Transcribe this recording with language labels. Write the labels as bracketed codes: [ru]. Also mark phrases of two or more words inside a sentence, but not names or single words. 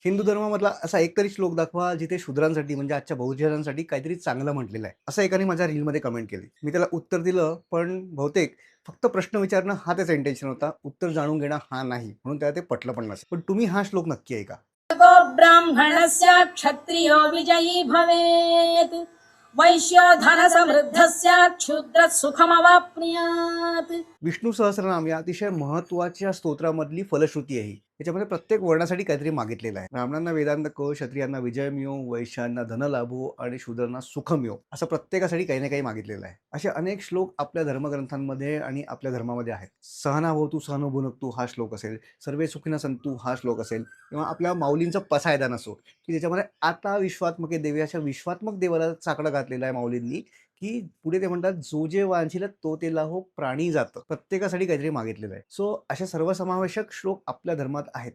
[mr] हिंदू धर्मामधला असा एक तरी श्लोक दाखवा जिथे शूद्रांसाठी म्हणजे आजच्या बहुजनांसाठी काहीतरी चांगलं म्हटलेलं आहे, असं एकाने माझ्या रीलमध्ये कमेंट केली. मी त्याला उत्तर दिलं, पण बहुतेक फक्त प्रश्न विचारणं हा त्याचा इंटेन्शन होता, उत्तर जाणून घेणं हा नाही. म्हणून त्याला ते पटलं पण नसेल. पण तुम्ही हा श्लोक नक्की ऐका. [sa] गो ब्राह्मणस्य क्षत्रियो विजयी भवेत्, वैश्यो धन समृद्धस्य क्षुद्र सुखमवाप्नुयात्. [mr] विष्णू सहस्रनाम या अतिशय महत्वाच्या स्तोत्रामधली फलश्रुती आहे. याच्यामध्ये प्रत्येक वर्णासाठी काहीतरी मागितलेलं आहे. ब्राह्मणांना वेदांत कळो, क्षत्रियांना विजय मिळो, वैश्यांना धन लाभो आणि शूद्रांना सुख मिळो, असं प्रत्येकासाठी काही ना काही मागितलेलं आहे. असे अनेक श्लोक आपल्या धर्मग्रंथांमध्ये आणि आपल्या धर्मामध्ये आहेत. [sa] सहना भवतु सहनो भुनक्तु [mr] हा श्लोक असेल, [sa] सर्वे सुखिनः सन्तु [mr] हा श्लोक असेल, किंवा आपल्या माऊलींचा पसायदान असो, की ज्याच्यामध्ये आता विश्वात्मके देवी अशा विश्वात्मक देवाला चाकडं घातलेलं आहे माऊलींनी, की पुढे ते म्हणतात जो जे वांछिल तो ते लाहो प्राणी जातं. प्रत्येकासाठी काहीतरी मागितलेलं आहे. सो अशा सर्वसमावेशक श्लोक आपल्या धर्मात आहेत.